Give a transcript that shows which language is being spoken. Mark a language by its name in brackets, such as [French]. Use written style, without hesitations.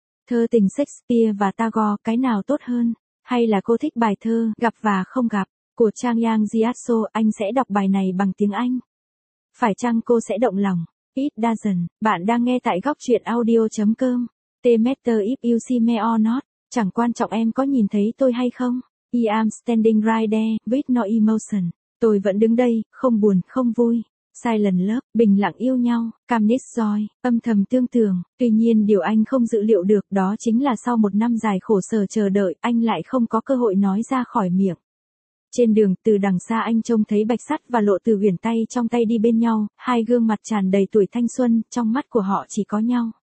[Vietnamese] Thơ tình Shakespeare và Tagore, cái nào tốt hơn? Hay là cô thích bài thơ, Gặp và Không Gặp, của Trang Yang Jiaso, anh sẽ đọc bài này bằng tiếng Anh. Phải chăng cô sẽ động lòng? [English] It doesn't, [Vietnamese] bạn đang nghe tại góc truyện audio.com. [English] The matter if you see me or not, [Vietnamese] chẳng quan trọng em có nhìn thấy tôi hay không. [English] I am standing right there, with no emotion. [Vietnamese] Tôi vẫn đứng đây, không buồn, không vui. [English] Silent love, [Vietnamese] bình lặng yêu nhau, [English] calmness joy, [Vietnamese] âm thầm tương tưởng. Tuy nhiên điều anh không dự liệu được đó chính là sau 1 năm dài khổ sở chờ đợi, anh lại không có cơ hội nói ra khỏi miệng. Trên đường, từ đằng xa anh trông thấy Bạch Sắt và Lộ Từ Huyền tay trong tay đi bên nhau, hai gương mặt tràn đầy tuổi thanh xuân, trong mắt của họ chỉ có nhau.